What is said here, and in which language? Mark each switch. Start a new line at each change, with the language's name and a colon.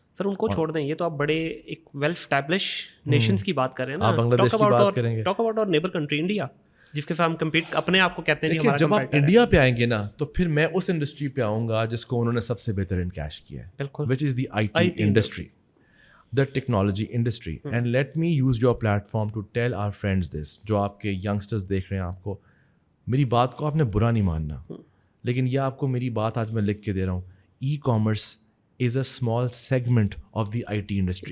Urdu: سر ان کو چھوڑ دیں, یہ تو آپ بڑے ایک ویل اسٹیبلش نیشنز کی بات کر رہے ہیں نا. بنگلہ دیش کی بات کریں گے,
English: talk about our neighbour country India,
Urdu: جس کے ساتھ ہم کمپیٹ اپنے آپ کو کہتے ہیں. جب آپ انڈیا پہ آئیں گے نا, تو پھر میں اس انڈسٹری پہ آؤں گا جس کو انہوں نے سب سے بہترین کیش کیا ہے,
English: Which is the IT industry, the technology industry. And let me use your platform to tell our friends this,
Urdu: جو آپ کے youngsters دیکھ رہے ہیں. آپ کو میری بات کو آپ نے برا نہیں ماننا, لیکن یہ آپ کو میری بات آج میں لکھ کے دے رہا ہوں.
English: E commerce is a small segment of the IT industry.